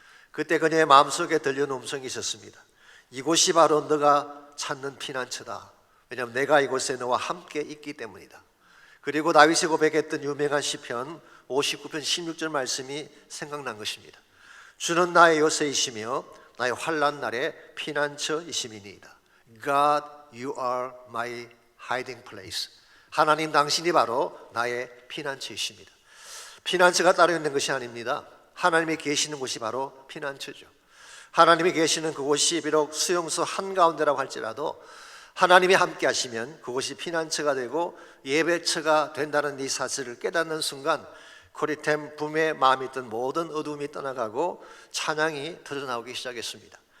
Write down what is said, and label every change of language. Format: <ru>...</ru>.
<ko>그때 그녀의 마음속에 들려온 음성이 있었습니다. 이곳이 바로 너가 찾는 피난처다. 왜냐하면 내가 이곳에 너와 함께 있기 때문이다. 그리고 다윗이 고백했던 유명한 시편 59편 16절 말씀이 생각난 것입니다. 주는 나의 요새이시며 나의 환난 날에 피난처이심이니이다.</ko> <en>God, you are my hiding place.</en> <ko>하나님, 당신이 바로 나의 피난처이십니다. 피난처가 따로 있는 것이 아닙니다. 하나님이 계시는 곳이 바로 피난처죠. 하나님이 계시는 그곳이 비록 수용소 한가운데라고 할지라도 하나님이 함께 하시면 그곳이 피난처가 되고 예배처가 된다는 이 사실을 깨닫는 순간 코리 텐 붐의 마음에 있던 모든 어두움이 떠나가고 찬양이 터져나오기 시작했습니다.</ko>